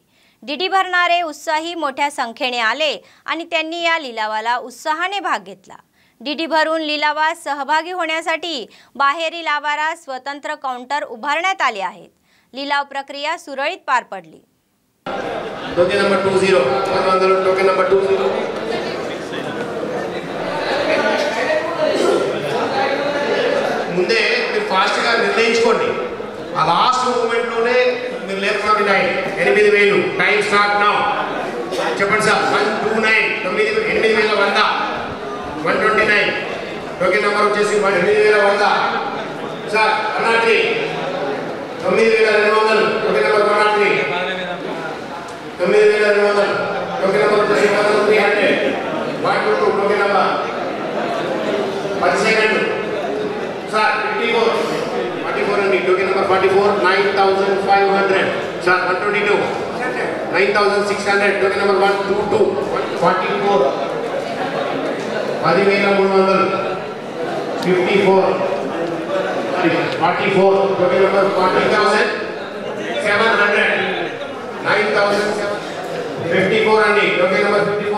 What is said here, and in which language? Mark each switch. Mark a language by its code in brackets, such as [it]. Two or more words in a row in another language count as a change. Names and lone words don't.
[mr] डीडी भरणारे उत्साही मोठ्या संख्येने आले आणि त्यांनी या लिलावाला उत्साहाने भाग घेतला। डीडी भरून लिलावात सहभागी होण्यासाठी बाहेरील आवारात स्वतंत्र काउंटर उभारण्यात आले आहेत। लिलाव प्रक्रिया सुरळीत पार पडली। [en] token number 20 token number 20 [te] ముందే మీరు ఫాస్ట్ గా నిర్ణయించుకోండి। ఆ [en] last moment [te] లోనే మీరు లేపుకోండి। 8000 [en] time start now [te] చెప్పండి సార్ 129 8100 129 [en] token number [te] వచ్చేసి 8100 సార్ 103 [en] 9200 token number 103 9200 token number 300 122 token number 10 second sir 44 అండీ token number 44 9500 sir 122 9600 token number 122 44 10300 54 token number 40700 9000 54 అండీ token number 54